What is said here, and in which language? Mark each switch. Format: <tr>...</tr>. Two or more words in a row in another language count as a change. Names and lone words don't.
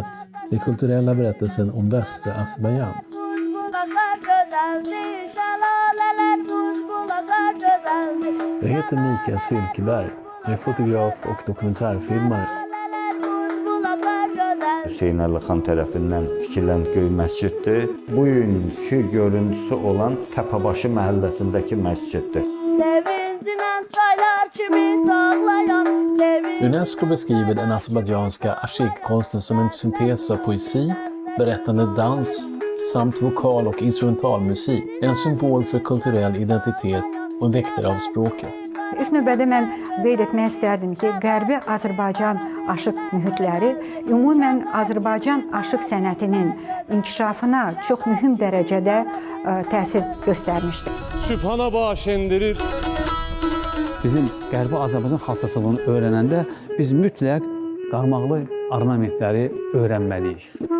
<sv>Den kulturella berättelsen om västra Azerbajdzjan. Jag heter Mikael Silkeberg. Jag är fotograf och dokumentärfilmare.</sv> <az>Hüseyn Əli xan tərəfindən tikilən Göy məsciddir. Bugünkü görüntüsü olan Təpəbaşı məhəlləsindəki məsciddir.</az> <sv>UNESCO beskriver den azerbajdzjanska ashik-konsten som en syntes av poesi, berättande dans samt vokal- och instrumentalmusik, en symbol för kulturell identitet och en väktare av språket.</sv> <az>İlk növbədə mən qeyd etmək istərdim ki, Qərbi Azərbaycan aşıq mühitləri ümumən Azərbaycan aşıq sənətinin inkişafına çox mühüm dərəcədə təsir göstərmişdir. Sübhana baş endirir. Bizim Qərbi Azərbaycan xassasılığını öyrənəndə biz mütləq qarmaqlı ornamentləri öyrənməliyik.</az>